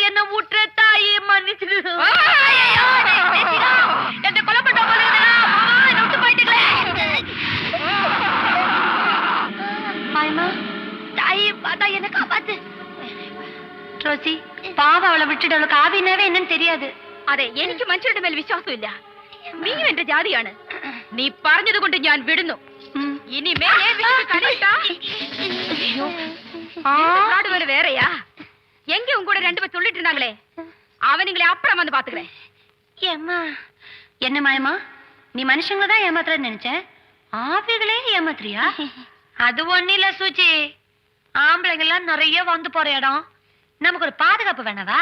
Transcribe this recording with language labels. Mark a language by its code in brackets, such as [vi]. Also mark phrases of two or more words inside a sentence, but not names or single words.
[ta] என்ன ஊற்று தாயே, மன்னிச்சிடு. என்ன கொலை பண்ண போல இருக்குடா. மாமா, என்ன விட்டு போயிட்டீங்களே. மாயமா, தாயே பார்த்தா என்ன காப்பாத்து. ரோசி, பாவம் அவளை விட்டுட்டு அவளுக்கு ஆவினாவே என்னன்னு தெரியாது. [ml] അതെ, എനിക്ക് മനുഷ്യരുടെ മേൽ വിശ്വാസമില്ല. നീയും എന്റെ ജാതിയാണ്. നീ പറഞ്ഞത് കൊണ്ട് ഞാൻ വിടുന്നു. ഇനിമേലെ വേറെയാ [ta] எங்க உங்க கூட 2 பேர் சொல்லிட்டு இருந்தாங்களே, அவனுங்களே அப்புறம் வந்து பாத்துக்கிறேன். ஏம்மா, என்ன மாயமா, நீ மனுஷங்கள தான் ஏமாத்துறன்னு நினைச்சேன், ஆவிகளே ஏமாத்துறியா? அது ஒண்ணு இல்ல சூச்சி, ஆம்பளைங்க எல்லாம் நிறைய வந்து போற இடம், நமக்கு ஒரு பாதுகாப்பு வேணவா?